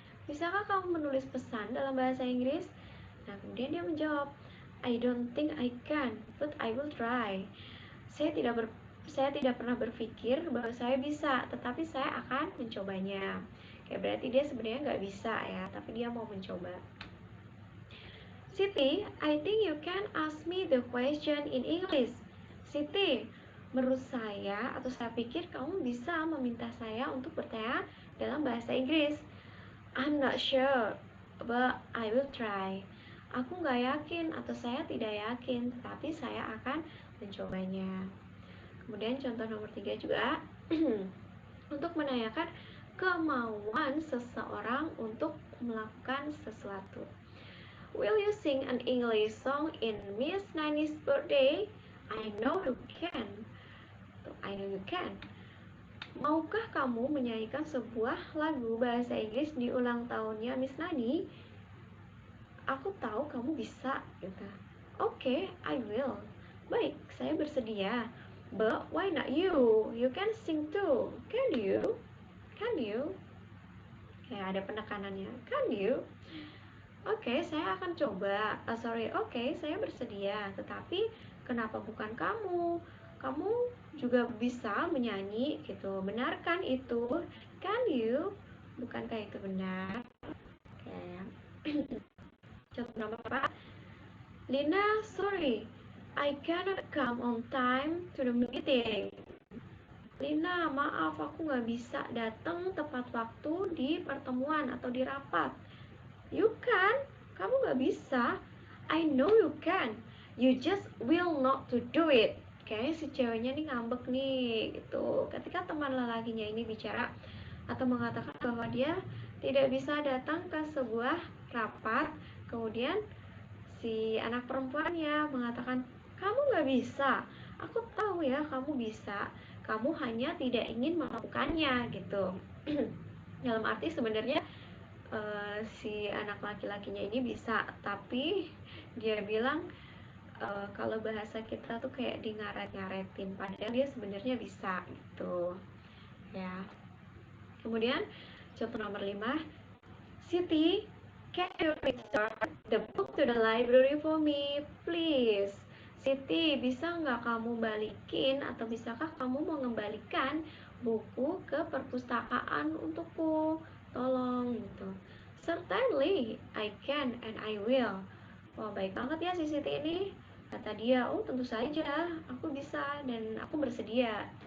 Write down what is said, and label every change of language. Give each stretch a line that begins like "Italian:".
Indonesian: Bisakah kamu menulis pesan dalam bahasa Inggris? Nah, kemudian dia menjawab,
English: I don't think I can, but I will try.
Indonesian: Saya tidak pernah berpikir bahwa saya bisa, tetapi saya akan mencobanya. Oke, berarti dia sebenarnya nggak bisa ya, tapi dia mau mencoba.
English: Siti, I think you can ask me the question in English.
Indonesian: Siti, menurut saya atau saya pikir kamu bisa meminta saya untuk bertanya dalam bahasa Inggris.
English: I'm not sure, but I will try.
Indonesian: Aku nggak yakin atau saya tidak yakin, tetapi saya akan mencobanya. Kemudian contoh nomor 3 juga, untuk menanyakan kemauan seseorang untuk melakukan sesuatu.
English: Will you sing an English song in Miss Nani's birthday? I know you can. I know you can.
Indonesian: Maukah kamu menyanyikan sebuah lagu bahasa Inggris di ulang tahunnya Miss Nani? Aku tahu kamu bisa, gitu.
English: Oke, I will.
Indonesian: Baik, saya bersedia.
English: But why not you? You can sing too. Can you? Can you?
Indonesian: Kayak ada penekanannya.
English: Can you?
Indonesian: Oke, saya akan coba. Oke, saya bersedia. Tetapi kenapa bukan kamu? Kamu juga bisa menyanyi gitu. Benarkan itu?
English: Can you?
Indonesian: Bukankah itu benar? Oke. Contoh nomor 4. Lina, sorry.
English: I cannot come on time to the meeting.
Indonesian: Lina, maaf aku nggak bisa datang tepat waktu di pertemuan atau di rapat.
English: You can,
Indonesian: kamu gak bisa.
English: I know you can. You just will not to do it.
Indonesian: Kayaknya si ceweknya nih ngambek nih gitu. Ketika teman lelakinya ini bicara atau mengatakan bahwa dia tidak bisa datang ke sebuah rapat, kemudian si anak perempuannya mengatakan, kamu gak bisa. Aku tahu ya kamu bisa. Kamu hanya tidak ingin melakukannya gitu. Dalam arti sebenarnya si anak laki-lakinya ini bisa, tapi dia bilang kalau bahasa kita tuh kayak di ngaret-ngaretin, padahal dia sebenarnya bisa gitu ya. Kemudian contoh nomor 5,
English: Siti, can you return the book to the library for me please?
Indonesian: Siti, bisa nggak kamu balikin atau bisakah kamu mengembalikan buku ke perpustakaan untukku? Tolong gitu.
English: Certainly, I can and I will.
Indonesian: Wah, baik banget ya si Siti ini. Kata dia, oh tentu saja, aku bisa dan aku bersedia.